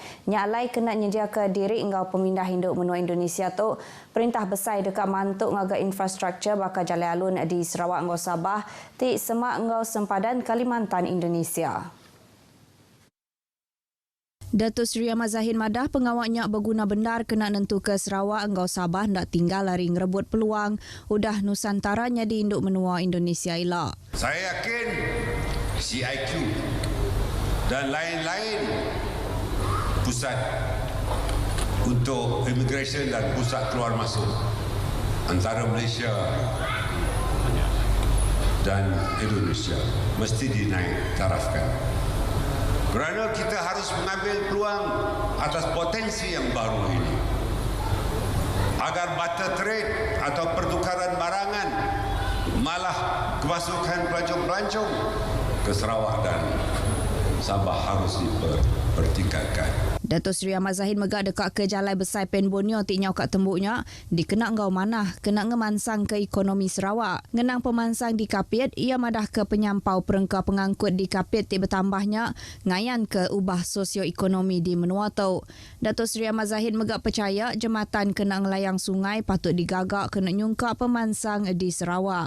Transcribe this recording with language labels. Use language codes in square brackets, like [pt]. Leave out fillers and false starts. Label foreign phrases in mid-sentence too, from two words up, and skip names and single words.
[iba] Nyalai kena nyedia ke diri engau pemindah hinduk menua Indonesia tu perintah besar dekat mantuk ngaga infrastruktur bakal jalan alun di Sarawak engau Sabah tik semak engau sempadan Kalimantan Indonesia. Datuk Seri Ahmad Zahid madah pengawaknya berguna benar kena nentu ke Sarawak engau Sabah nak tinggal lari ngerebut peluang udah Nusantara nyadi induk menua Indonesia elak. [ms] Saya yakin CIQ dan lain-lain pusat untuk immigration dan pusat keluar masuk antara Malaysia dan Indonesia mesti dinaik tarafkan. Kerana kita harus mengambil peluang atas potensi yang baru ini. Agar [en] barter trade [ms] atau pertukaran barangan malah kemasukan pelancong-pelancong ke Sarawak dan Sabah harus dipertingkatkan. [iba] Datuk Seri Ahmad Zahid megak dekat ke Jalan Besar Pen Borneo tik nyau kat tembuknya dikena ngau manah kena ngemansang ke ekonomi Sarawak. Ngenang pemansang di Kapit ia madah ke penyampau perengka pengangkut di Kapit tik bertambahnya ngayan ke ubah sosioekonomi di menua tu. Datuk Seri Ahmad Zahid megak percaya jematan kena ngelayang sungai patut digagak kena nyungkak pemansang di Sarawak.